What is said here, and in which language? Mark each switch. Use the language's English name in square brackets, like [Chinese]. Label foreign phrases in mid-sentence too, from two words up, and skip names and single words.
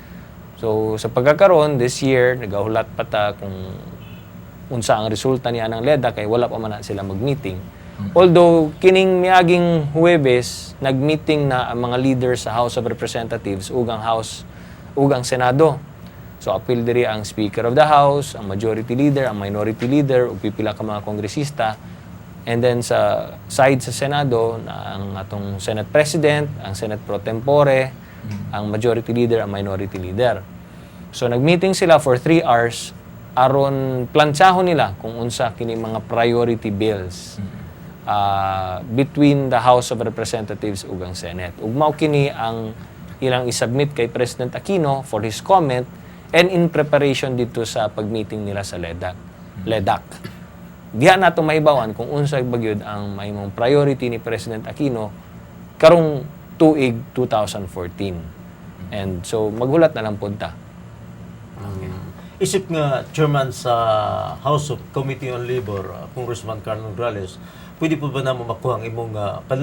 [Cebuano] So sa pagkakaroon [English] this year [Cebuano] nagahulat pa ta kung unsa ang resulta ni anang LEDA kay wala pa man na sila mag-meeting. Although kining miaging Huwebes nag-meeting na ang mga leaders sa House of Representatives ug ang Senado. So apil diri ang [English] Speaker of the House, [Cebuano] ang [English] Majority Leader, [Cebuano] ang [English] Minority Leader [Cebuano] ug pipila ka mga kongresista. And then sa side sa Senado na ang atong [English] Senate President, [Cebuano] ang [English] Senate Pro Tempore, [Cebuano] ang [English] Majority Leader, [Cebuano] ang [English] Minority Leader. [Cebuano] So nag-meeting sila [English] for 3 hours [Cebuano] aron plantsahon nila kung unsa kini mga [English] priority bills between [Cebuano] the House of Representatives ug ang Senate. Ug mao kini ang ilang isubmit kay President Aquino [English] for his comment and in preparation [Cebuano] dito sa pag-meeting nila sa LEDAC. Diha nato mahibawan kung unsa bagyod ang mahimong priority ni President Aquino karong tuig 2014. [English] And so [Cebuano] maghulat na lang punta. Isip nga chairman sa House of Committee on Labor, Congressman Carlo Nograles, pwede po ba naman makuha ang imong panlantaw?